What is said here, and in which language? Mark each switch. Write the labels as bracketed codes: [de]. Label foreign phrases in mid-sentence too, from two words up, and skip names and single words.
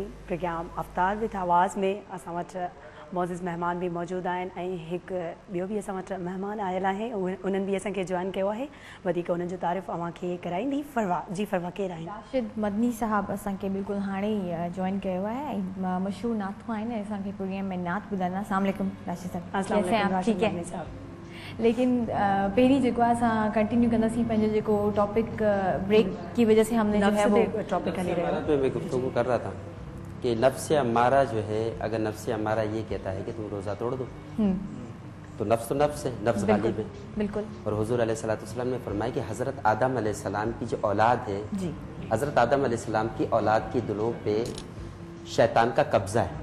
[sd] प्रोग्राम अफ्तार विद आवाज़ में असां वटि मौज़ूज़ महिमान भी मौजूदु आहिनि ऐं हिकु ॿियो बि असां वटि महिमान आयल आहे, उन्हनि बि असांखे जॉइन कयो आहे। वधीक उन्हनि जो तारीफ़ अव्हांखे कराईंदी फरवा। जी फरवा, केरु आहिनि? राशिद मदनी साहब असांखे बिल्कुलु हाणे ई जॉइन कयो आहे ऐं मशहूरु नातू आहिनि ऐं असांखे प्रोग्राम में नात ॿुधाईंदा। [ar] السلام علیکم [ur] راشد صاحب, अस्सलाम کیسے ہیں آپ? वालेकुम ٹھیک ہے. راشد مدنی صاحب. [sd] लेकिन पहिरीं जेको आहे असां कंटिन्यू कंदासीं पंहिंजो जेको टॉपिक [ur] بریک کی وجہ سے ہم نے جو ہے وہ [sd] टॉपिक हली रहियो [ur] پہ میں گفتگو کر رہا تھا کہ نفس امارہ جو ہے، اگر نفس امارہ یہ کہتا ہے کہ تم روزہ توڑ دو، تو نفس ہے، نفس غالب ہے. بالکل. اور حضور علیہ السلام نے فرمایا کہ حضرت آدم علیہ السلام کی جو اولاد ہے, जी, حضرت آدم علیہ السلام کی اولاد کے دلوں پہ شیطان کا قبضہ ہے.